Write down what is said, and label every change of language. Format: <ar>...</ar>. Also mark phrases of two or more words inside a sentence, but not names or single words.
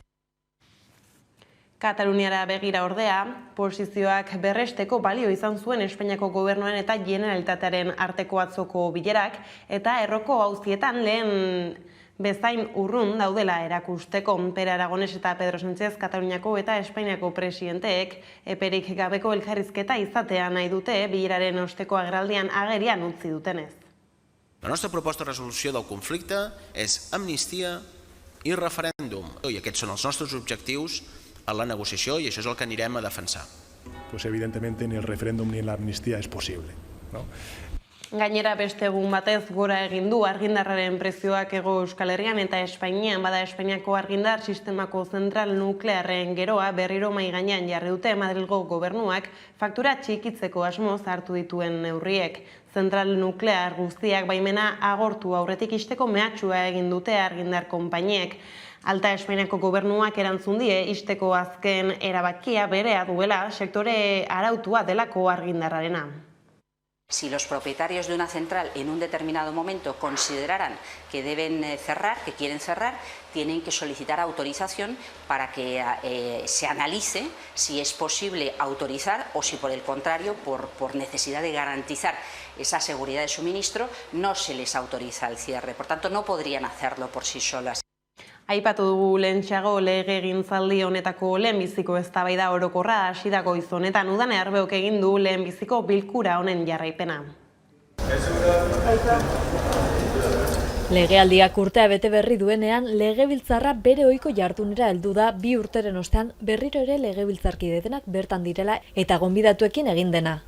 <eu>Kataluniara begira ordea, posizioak berresteko balio izan zuen Espainiako gobernuaren eta Generalitatearen arteko atzoko bilerak, eta erroko auzietan lehen bezain urrun daudela erakusteko. Pere Aragones eta Pedro Sánchez Kataluniako eta Espainiako presidenteek eperik gabeko elkarrizketa izatea nahi dute bileraren osteko agerraldian agerian utzi dutenez.</eu> <ca>La nostra proposta de resolució del conflicte és amnistia i referèndum. I aquests són els nostres objectius a la negociació i això és el que anirem a defensar.</ca> <es>Pues evidentemente ni el referéndum ni la amnistía es posible, ¿no?</es> <eu>Gainera beste egun batez gora egin du argindarraren prezioak Hego Euskal Herrian eta Espainian, bada Espainiako argindar sistemako zentral nuklearren geroa berriro mahai gainean jarri dute Madrilgo gobernuak faktura txikitzeko asmoz hartu dituen neurriek. Zentral nuklear guztiak baimena agortu aurretik ixteko mehatxua egin dute argindar konpainiek. Alta Espainiako gobernuak erantzun die ixteko azken erabakia berea duela sektore arautua delako argindarrarena.</eu> <es>Si los propietarios de una central en un determinado momento consideraran que deben cerrar, que quieren cerrar, tienen que solicitar autorización para que se analice si es posible autorizar o si por el contrario, por necesidad de garantizar esa seguridad de suministro, no se les autoriza el cierre. Por tanto, no podrían hacerlo por sí solas.</es> <eu>Aipatu dugu lehentxeago legegintzaldi honetako lehenbiziko eztabaida orokorra hasi da goiz honetan. Udane Arbeok egin du lehenbiziko bilkura honen jarraipena. Legealdiak urtea bete berri duenean, Legebiltzarra bere ohiko jardunera heldu da 2 urteren ostean berriro ere legebiltzarkide denak bertan direla eta gonbidatuekin egin dena.</eu>